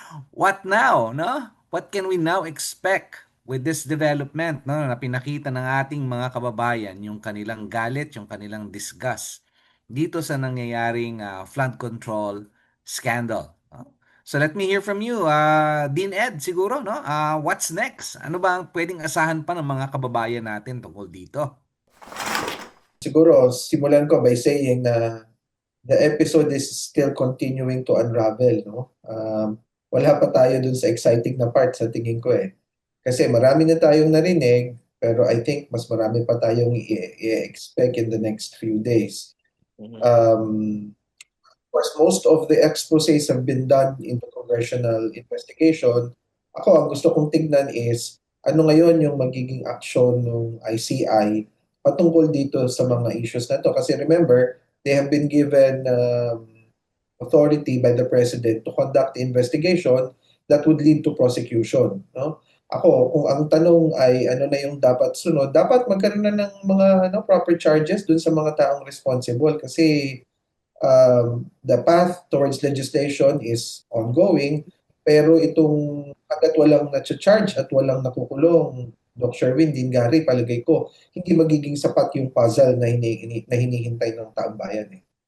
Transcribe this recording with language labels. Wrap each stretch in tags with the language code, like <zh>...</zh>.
<en>what now, What can we now expect with this development,</en> <tl>na pinakita ng ating mga kababayan, yung kanilang galit, yung kanilang disgust dito sa nangyayaring flood control scandal.</tl> <en>So let me hear from you, Dean Ed, siguro, what's next?</en> <tl>Ano ba ang pwedeng asahan pa ng mga kababayan natin tungkol dito? Siguro, simulan ko</tl> <en>by saying</en> <tl>na</tl> <en>the episode is still continuing to unravel,</en> <tl>wala pa tayo dun sa exciting na part sa tingin ko Kasi marami na tayong narinig, pero</tl> <en>I think</en> <tl>mas marami pa tayong i-expect</tl> <en>in the next few days. Of course, most of the exposés have been done in the congressional investigation.</en> <tl>Ako, ang gusto kong tignan is ano ngayon yung magiging action ng ICI patungkol dito sa mga issues na to.</tl> <en>Kasi remember, they have been given authority by the President to conduct the investigation that would lead to prosecution.</en> <tl>Ako, kung ang tanong ay ano na yung dapat sunod, dapat magkaroon na ng mga proper charges dun sa mga taong responsible kasi</tl> <en>the path towards legislation is ongoing,</en> <tl>pero itong agad walang na-charge at walang nakukulong, Doc Sherwin, Dean Gary, palagay ko, hindi magiging sapat yung puzzle na hinihintay ng taong bayan</tl>